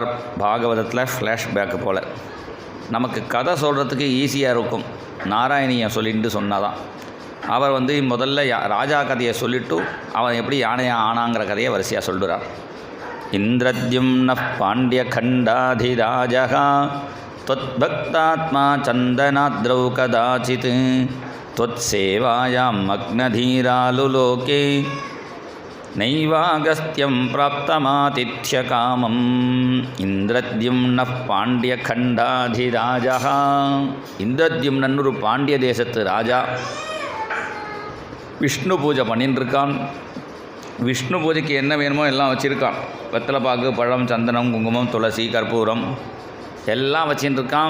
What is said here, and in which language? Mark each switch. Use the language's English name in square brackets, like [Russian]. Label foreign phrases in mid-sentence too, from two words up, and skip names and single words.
[Tamil] பாகவதத்தில் ஃப்ளாஷ்பேக்கு போல் நமக்கு கதை சொல்கிறதுக்கு ஈஸியாக இருக்கும். நாராயணியை சொல்லிட்டு சொன்னாதான். அவர் முதல்ல ராஜா கதையை சொல்லிவிட்டு அவன் எப்படி யானையாக ஆனாங்கிற கதையை வரிசையாக சொல்கிறார். [Sanskrit] इन्द्रद्युम्न पाण्ड्य खण्डाधिराजा त्वत्भक्तात्मा चन्दनाद्रौ कदाचित् त्वत्सेवायां मग्नधीरालुलोके नैवागस्त्यं प्राप्तमातिथ्यकामम् इन्द्रद्युम्नः पाण्ड्यखण्डाधिराजा. [Tamil] இந்திரத்யும்னன் ஒரு பாண்டிய தேசத்து ராஜா. விஷ்ணு பூஜை பண்ணின்னு இருக்கான். விஷ்ணு பூஜைக்கு என்ன வேணுமோ எல்லாம் வச்சுருக்கான். வெத்தலைப்பாக்கு, பழம், சந்தனம், குங்குமம், துளசி, கற்பூரம் எல்லாம் வச்சுட்டு இருக்கான்.